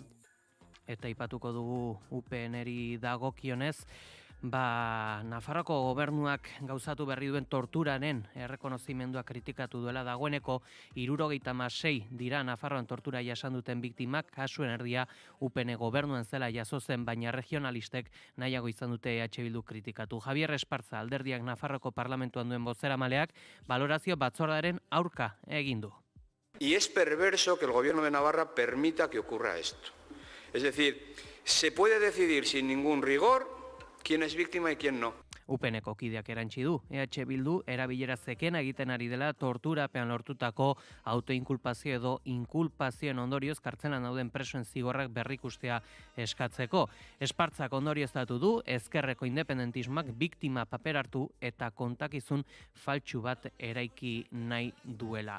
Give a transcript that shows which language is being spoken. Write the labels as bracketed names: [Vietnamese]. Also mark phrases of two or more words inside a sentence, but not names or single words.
[Basque] Eta aipatuko dugu UPNeri dagokionez, Nafarroako gobernuak gauzatu berri duen torturaren errekonozimendua kritikatu duela dagoeneko 76 dira Nafarroan tortura jasan duten biktimak, kasuen erdia UPN gobernuan zela jaso zen, baina regionalistek nahiago izan dute EH Bildu kritikatu. Javier Esparza alderdiak Nafarroako parlamentuan duen bozeramaleak balorazio batzordaren aurka egin du. [Spanish] Y es perverso que el gobierno de Navarra permita que ocurra esto. Es decir, se puede decidir sin ningún rigor quién es víctima y quién no. [Basque] UPNeko kideak erantsi du. EH Bildu erabilera zekena egiten ari dela torturapean lortutako autoinkulpazio edo inkulpazioen ondorioz kartzelan dauden presoen zigorrak berrikustea eskatzeko. Espartzak ondorioztatu du ezkerreko independentismoak biktima paper hartu eta kontakizun faltsu bat eraiki nahi duela.